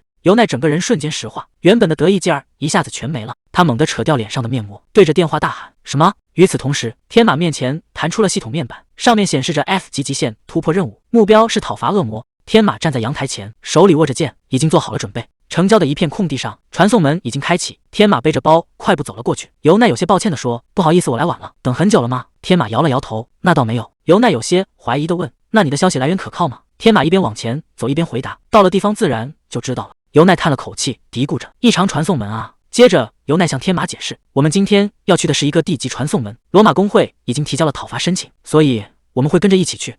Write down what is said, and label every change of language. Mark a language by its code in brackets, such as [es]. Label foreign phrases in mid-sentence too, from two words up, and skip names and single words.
[zh] 由奈整個人瞬間石化，原本的得意勁兒一下子全沒了。他猛地扯掉臉上的面膜，对着電話大喊：什麼？與此同時，天馬面前彈出了系統面板，上面顯示着 F 級極限突破任務，目標是討伐惡魔。天馬站在陽台前，手裡握着劍，已經做好了準備。城郊的一片空地上，傳送門已經開啟。天馬背着包快步走了過去。由奈有些抱歉地說：不好意思，我來晚了，等很久了嗎？天馬搖了搖頭：那倒沒有。由奈有些懷疑地問： 那你的消息來源可靠嗎？天馬一邊往前走一邊回答。到了地方自然就知道了。尤奈嘆了口气，嘀咕着：一場傳送門啊。接着尤奈向天馬解釋，我們今天要去的是一個地级傳送门，羅馬公會已經提交了討伐申請，所以我們會跟着一起去。